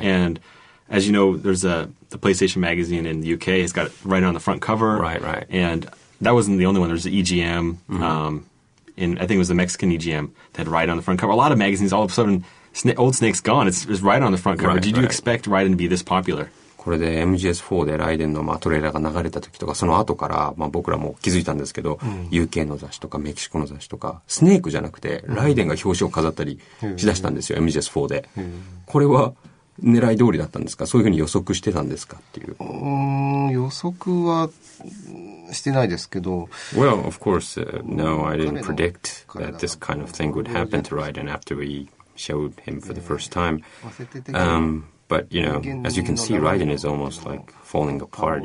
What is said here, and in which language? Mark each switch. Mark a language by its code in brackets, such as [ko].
[en] And as you know, there's the PlayStation magazine in the UK. It's got Raiden on the front cover. Right. And that wasn't the only one. There's the EGM. I think it was the Mexican EGM that had Raiden on the front cover. A lot of magazines, all of a sudden, Old Snake's gone. It's Raiden on the front cover. Did you expect Raiden to be this popular? [ja] これで MGS4 でライデンのトレーラーが流れた時とか、その後から、僕らも気づいたんですけど、UK の雑誌とかメキシコの雑誌とか、スネークじゃなくて、ライデンが表紙を飾ったりしだしたんですよ、MGS4 で。これは狙い通りだったんですか？そういうふうに予測してたんですかっていう。予測はしてないですけど。 [en] Well, of course, no, I didn't predict that this kind of thing would happen to Raiden after we showed him for the first time. But, as you can see, Raiden is almost like falling apart.